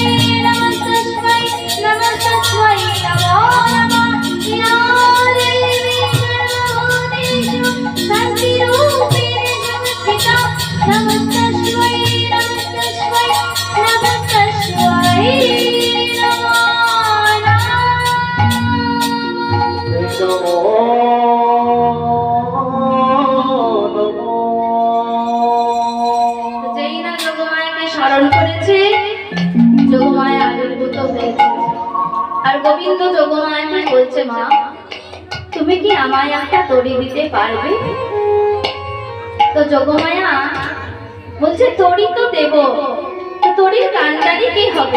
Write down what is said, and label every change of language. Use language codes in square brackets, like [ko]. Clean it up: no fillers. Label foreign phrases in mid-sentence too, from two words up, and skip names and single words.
[sa] नमस्तस्मै नमस्तस्मै नमो नमः या देवी सर्वभूतेषु शान्तिरूपेण संस्थिता नमस्तस्मै नमस्तस्मै नमस्तस्मै नमो नमः। [bn] যেই না যোগমায়াকে স্মরণ করেছে যোগমায়া আবির্ভূত হয়েছে। আর গোবিন্দ যোগমায়াকে বলছে, মা তুমি কি আমায় একটা তরি দিতে পারবে? তো যোগমায়া বলছে, তরি তো দেব, তো তরির কান্ডারি কি হবে?